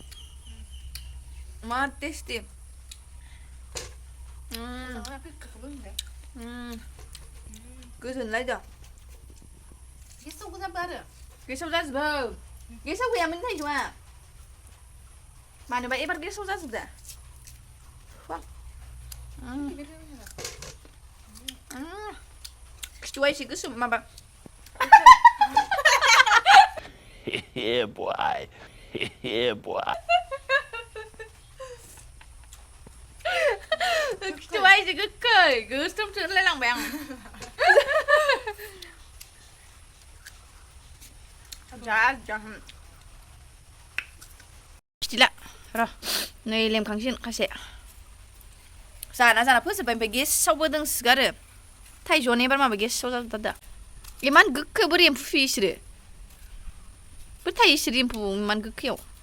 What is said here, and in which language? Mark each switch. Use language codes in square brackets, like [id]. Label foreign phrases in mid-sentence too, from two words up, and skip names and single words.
[brx] मा टेस्टि गोजोनलायदों गेसाव जाजोबो गेसाव गैयामोन थाइजौआ मानोबा एबार गेसाव जाजोबदा खिथुआ एसे गोसोम माबा [en] Yeah, boy. Yeah, boy. [brx] खिथुआ एसे गोखै गोसोमसो होनलायलांबाय आं खिथिला र' नै लेमखांसिगोन खासे जाना फोजोबबाय ओमफ्राय गेसावबो दोंसोगारो थाइजौआनो एबार माबा गेसाव जाजोबथार दा इमान गोखै बोरै एम्फौ फियो इसोरो बोरै थायो इसोर एम्फौ इमान गोखैयाव